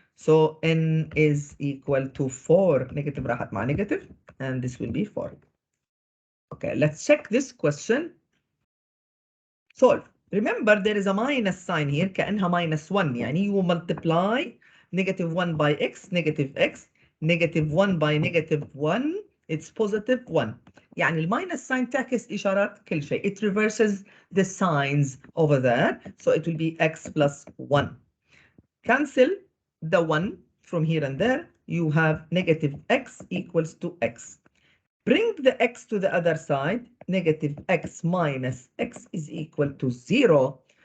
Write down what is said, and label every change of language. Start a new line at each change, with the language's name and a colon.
English: So n is equal to 4. Negative
Arabic: راحت مع
English: negative. And this will be 4. Okay, let's check this question. Solve. Remember, there is a minus sign here. كأنها minus 1. يعني you multiply negative 1 by x, negative x. Negative 1 by negative 1. It's positive 1.
Arabic: يعني الماينس sign تعكس إشارات كل شيء.
English: It reverses the signs over there. So it will be x plus 1. Cancel the 1 from here and there. You have negative x equals to x. Bring the x to the other side. Negative x minus x is equal to 0.